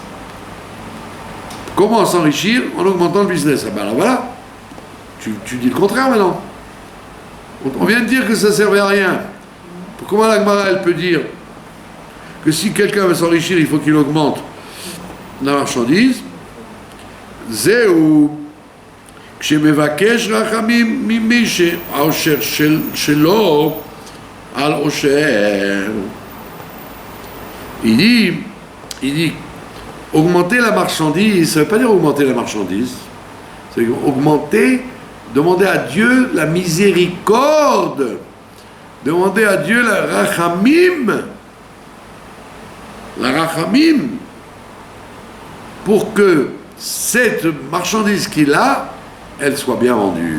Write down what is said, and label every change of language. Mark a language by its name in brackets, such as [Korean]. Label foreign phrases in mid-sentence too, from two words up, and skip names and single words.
[French] Comment s'enrichir? En augmentant le business. Ah ben alors voilà, tu dis le contraire maintenant. On vient de dire que ça ne servait à rien. Comment la Gemara, elle peut dire que si quelqu'un veut s'enrichir, il faut qu'il augmente la marchandise? [Hebrew] Zéou, כשמבקש רחמים ממי שהעושר שלו על עושר. [French] Il dit, augmenter la marchandise, ça ne veut pas dire augmenter la marchandise, c'est augmenter, demander à Dieu la miséricorde, demander à Dieu la rachamim, pour que cette marchandise qu'il a, elle soit bien vendue.